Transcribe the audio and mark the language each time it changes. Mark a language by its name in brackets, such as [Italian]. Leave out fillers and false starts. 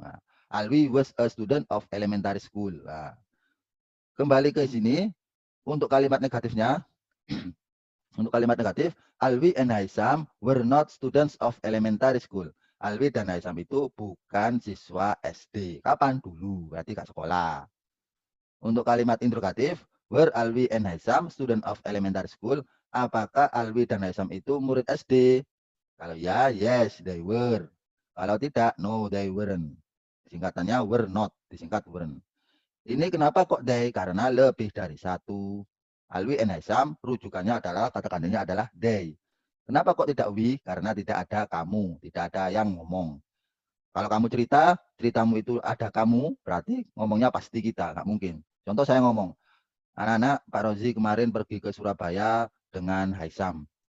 [English] Nah, Alwi was a student of elementary school. [Indonesian] Nah, kembali ke sini untuk kalimat negatifnya. Untuk kalimat negatif, [English] Alwi and Haisam were not students of elementary school. [Indonesian] Alwi dan Haisam itu bukan siswa SD. Kapan? Dulu, berarti gak sekolah. Untuk kalimat interrogatif, [English] were Alwi and Haisam student of elementary school? [Indonesian] Apakah Alwi dan Haisam itu murid SD? Kalau ya, [English] yes, they were. [Indonesian] Kalau tidak, [English] no, they weren't. [Indonesian] Singkatannya were not, disingkat weren't. Ini kenapa kok they? Karena lebih dari satu. Alwi and Haisam rujukannya adalah, kata kandungnya adalah they. Kenapa kok tidak we? Karena tidak ada kamu, tidak ada yang ngomong. Kalau kamu cerita, ceritamu itu ada kamu, berarti ngomongnya pasti kita, nggak mungkin. Contoh saya ngomong, anak-anak Pak Rozi kemarin pergi ke Surabaya dengan Haisam.